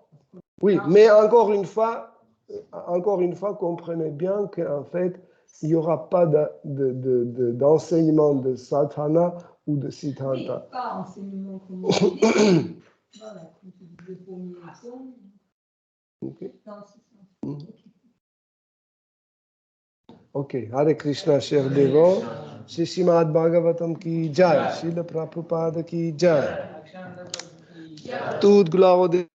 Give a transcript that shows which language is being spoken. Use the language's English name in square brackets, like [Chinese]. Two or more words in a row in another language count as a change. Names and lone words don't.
[French] Oui, mais encore une fois, comprenez bien qu'en fait, il n'y aura pas d'enseignement de Sadhana ou de Oui, Siddhanta. pas enseignement comme on dit. Voilà, comme tu disais, premier point. Ok. Dans ce sens. Ok, Hare Krishna, cher Devo. [Hindi] श्री श्रीमद्भागवतम् की जय, श्रील प्रभुपाद की जय. [French] Toute gloire au